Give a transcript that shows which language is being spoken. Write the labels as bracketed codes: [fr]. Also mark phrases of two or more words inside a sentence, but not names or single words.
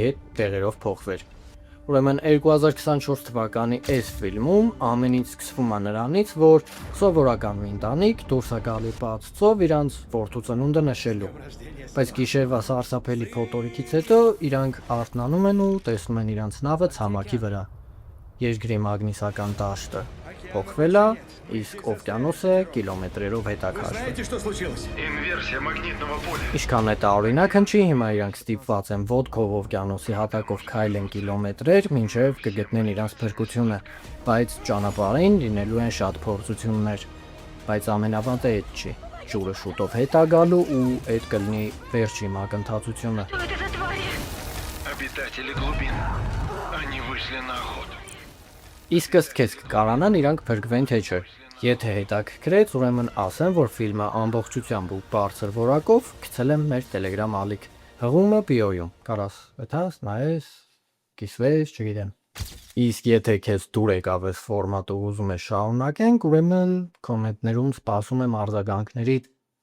[hy] հետ տեղերով փոխվեր։ Ուրեմն 2024 թվականի այս ֆիլմում ամեն ինչ սկսվում է նրանից, որ սովորական մի ընտանիք դուրս է գալի բաց ծով իրանց որդու ծնունդը նշելու։ Բայց գիշերվա սարսափելի փոթորիկից հետո իրանք արթնանում են ու տեսնում են իրանց նավը ցամաքի վրա։ Երկրի մագնիսական դաշտը փոխվել է, իսկ օվկիանոսը կիլոմետրերով հետ է քաշվել։ [ru] Знаете, что случилось? Инверсия магнитного поля. [hy] Ինչքան է տարօրինակ հնչի, հիմա իրանք ստիպված են ոդկով օվկիանոսի հատակով քայլեն կիլոմետրեր, մինչև կգտնեն իրանց փրկությունը, բայց ճանապարհին լինելու են շատ փորձություններ։ Բայց ամենավատը այդ չի։ Ջուրը շուտով հետ է գալու ու այդ կլինի վերջի մակընթացությունը։ [ru] Что это за твари? Обитатели глубин. Они вышли на охоту. [hy] Իսկ ըստ քեզ կկարանան իրանք փրկվեն թե չէ։ Եթե հետաքրքրեց, ուրեմն ասեմ, որ ֆիլմը ամբողջությամբ ու բարձր որակով գցել եմ մեր Telegram ալիք։ Հղումը բիոյում։ Կարաս այդաս նայես, կիսվես, չգիտեմ։ Իսկ եթե քեզ դուր եկավ այս ֆորմատը ու ուզում ես շարունակենք, ուրեմն կոմենտներում սպասում եմ արձագանքներիդ։